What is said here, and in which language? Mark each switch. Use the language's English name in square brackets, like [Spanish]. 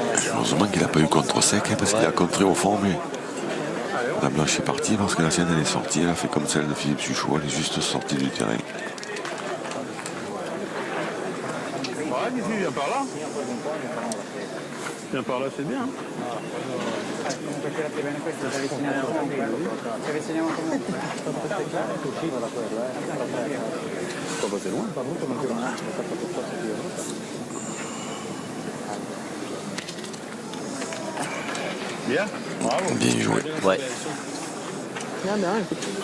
[French] Heureusement qu'il n'a pas eu contre sec hein, parce qu'il a contré au fond, mais la blanche est partie parce que la sienne elle est sortie. Elle a fait comme celle de Philippe Suchot, elle est juste sortie du terrain. Ouais, qu'est-ce qu'il vient par là? Viens par là, c'est bien. [Italian] Comunque tirate bene questo, ci avviciniamo comunque. Ci avviciniamo comunque. [French] Pas passé loin, par contre, on a Bien. Bravo. Bien joué. Ouais. Bien, bien, écoute.